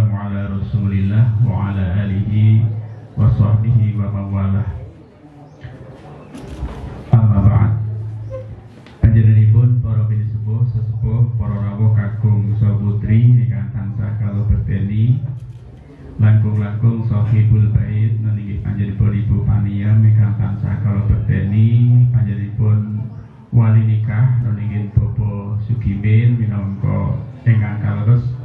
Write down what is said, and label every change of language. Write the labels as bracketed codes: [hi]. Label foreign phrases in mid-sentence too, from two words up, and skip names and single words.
[ar] على رسول الله وعلى آله وصحبه ومن والاه. أما بعد. [jv] Panjenenganipun para bini sesepuh, para rawuh kakung saha putri ingkang tansah kala berbeni, langkung-langkung [ar] صاحب البيت [jv] menika panjenenganipun Ibu Paniam ingkang tansah kala berbeni, panjenenganipun wali nikah menika Bapak Sugimin minangka ingkang kaleres